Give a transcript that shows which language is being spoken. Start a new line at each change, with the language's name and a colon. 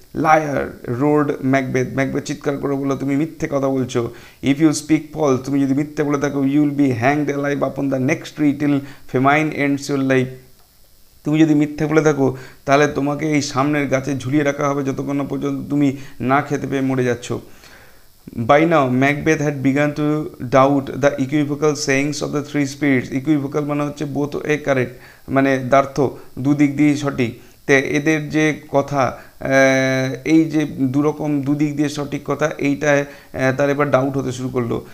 Bangla: Liar road Macbeth চিৎকার করে বললো, তুমি মিথ্যে কথা বলছো।
English: if you speak false,
Bangla: তুমি যদি মিথ্যে বলে থাকো,
English: You will be hanged alive upon the next tree till famine ends your life.
Bangla: তুমি যদি মিথ্যে বলে থাকো তাহলে তোমাকে এই সামনের গাছে ঝুলিয়ে রাখা হবে যতক্ষণ না পর্যন্ত তুমি না খেতে পেয়ে মরে যাচ্ছ।
English: By now, Macbeth had begun to doubt the equivocal sayings of the three spirits.
Bangla: Equivocal মানে হচ্ছে
English: both a correct,
Bangla: মানে দ্ব্যর্থ, দুদিক দিয়ে সঠিক। তো এদের যে কথা, এই যে দুরকম দুদিক দিয়ে সঠিক কথা, এইটায় তার এবার ডাউট হতে শুরু করলো।